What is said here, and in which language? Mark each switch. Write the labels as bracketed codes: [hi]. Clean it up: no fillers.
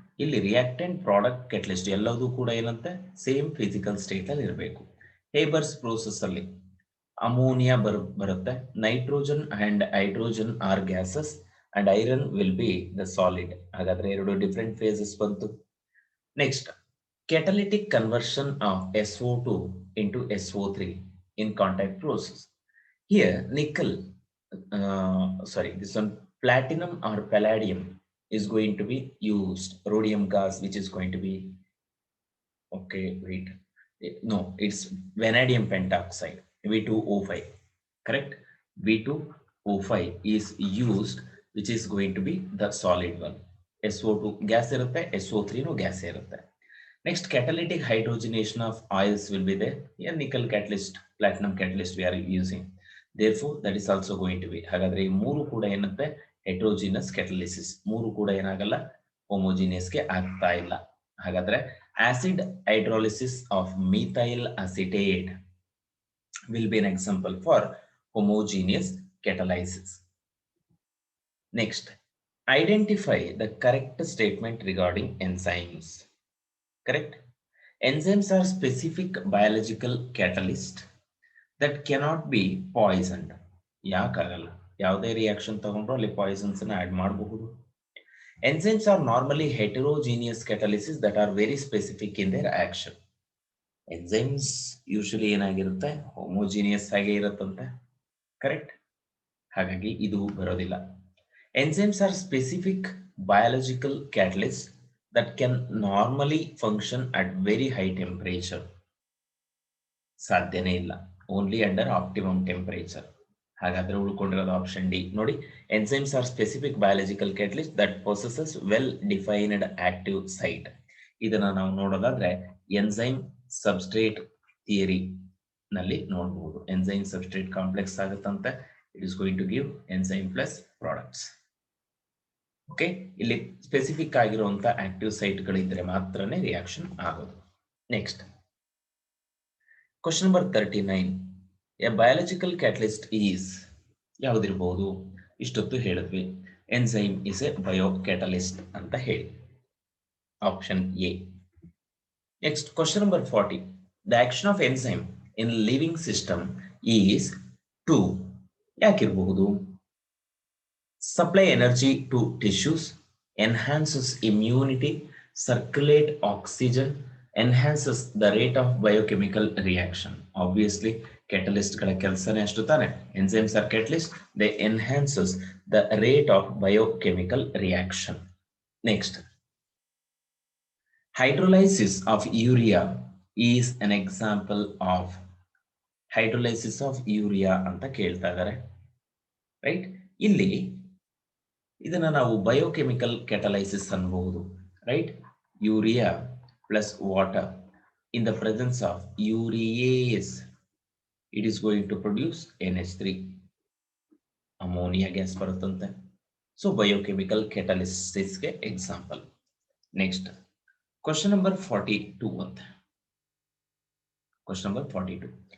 [kn] ಇಲ್ಲಿ reactant product catalyst ಎಲ್ಲದೂ ಕೂಡ ಏನಂತೆ ಸೇಮ್ ಫಿಸಿಕಲ್ ಸ್ಟೇಟ್ ಅಲ್ಲಿ ಇರಬೇಕು. ಹೇಬರ್ಸ್ ಪ್ರೋಸೆಸ್ ಅಲ್ಲಿ ಅಮೋನಿಯಾ ಬರುತ್ತೆ, [en] Nitrogen and hydrogen are gases and iron will be the solid. [kn] ಹಾಗಾದ್ರೆ ಎರಡು ಡಿಫರೆಂಟ್ ಫೇಸಸ್ ಬಂತು. [en] Next, catalytic conversion of SO2 into SO3 in contact process. Here, this one, platinum or palladium is going to be used. Rhodium gas, which is going to be, okay, wait, no, it's vanadium pentoxide, V2O5, correct? V2O5 is used, which is going to be the solid one. SO2 [kn] gas irutte, SO3 no gas irutte. [en] Next, catalytic hydrogenation of oils will be there. Here nickel catalyst, platinum catalyst we are using. Therefore, that is also going to be. [kn] ಹಾಗಾದ್ರೆ ಈ ಮೂರು ಕೂಡ ಏನಂತೆ heterogeneous catalysis. ಮೂರು ಕೂಡ ಏನಾಗಲ್ಲ homogeneous ಗೆ ಆಗ್ತಾ ಇಲ್ಲ. [en] ಹಾಗಾದ್ರೆ acid hydrolysis of methyl acetate will be an example for homogeneous catalysis. Next, identify the correct statement regarding enzymes. Correct? Enzymes are specific biological catalysts that cannot be poisoned. [kn] ಯಾಕಾಗಲ್ಲ? ಯಾವುದೇ reaction ತಗೊಂಡ್ರು ಅಲ್ಲಿ Poisson's ಅನ್ನು add ಮಾಡಬಹುದು. [en] Enzymes are normally heterogeneous catalysis that are very specific in their action. [kn] Enzymes usually ಏನಾಗಿರುತ್ತೆ? Homogeneous ಆಗಿ ಇರುತ್ತಂತೆ. Correct? ಹಾಗಾಗಿ ಇದು ಬರೋದಿಲ್ಲ. [en] Enzymes are specific biological catalysts that can normally function at very high temperature. [kn] ಸಾಧ್ಯನೇ ಇಲ್ಲ. [en] Only under optimum temperature. [kn] ಹಾಗಾದ್ರೆ ಉಳ್ಕೊಂಡಿರೋದು option D ನೋಡಿ. [en] Enzymes are specific biological catalysts that possesses well defined active site. [kn] ಇದನ್ನ ನಾವು ನೋಡೋದಾದ್ರೆ ಎಂಜೈಮ್ ಸಬ್ಸ್ಟ್ರೇಟ್ ಥಿಯರಿ ನಲ್ಲಿ ನೋಡಬಹುದು. Enzyme substrate complex ಆಗುತ್ತಂತೆ. [en] It is going to give enzyme plus products. [kn] Okay, ಇಲ್ಲಿ specific ಆಗಿರುವಂತ active ಸೈಟ್ಗಳಿದ್ರೆ ಮಾತ್ರನೇ ರಿಯಾಕ್ಷನ್ ಆಗೋದು. Next, question number 39. [en] A biological catalyst is ಯಾವುದಿರಬಹುದು? [kn] ಇಷ್ಟೊತ್ತು ಹೇಳಿದ್ವಿ [en] enzyme is a bio catalyst [kn] ಅಂತ ಹೇಳಿ, option A. [en] Next, question number 40. The action of enzyme in living system is to ಯಾಕಿರಬಹುದು? Supply energy to tissues, enhances immunity, circulate oxygen, enhances the rate of biochemical reaction. [kn] Obviously, catalyst ಗಳ ಕೆಲಸನೇ ಅಷ್ಟು ತಾನೆ. [en] Enzymes are catalysts, they enhances the rate of biochemical reaction. Next, hydrolysis of urea is an example of hydrolysis of urea [kn] ಅಂತ ಕೇಳ್ತಾ ಇದ್ದಾರೆ, right? ಇಲ್ಲಿ ಇದನ್ನ ನಾವು ಬಯೋಕೆಮಿಕಲ್ ಕ್ಯಾಟಲೈಸಿಸ್ ಅನ್ಬಹುದು, right? Urea plus water [en] in the presence of urease, it is going to produce NH3, ammonia gas ಬರುತ್ತಂತೆ. So biochemical catalysis ಗೆ example. Next, question number 42 ಅಂತ. Question number 42.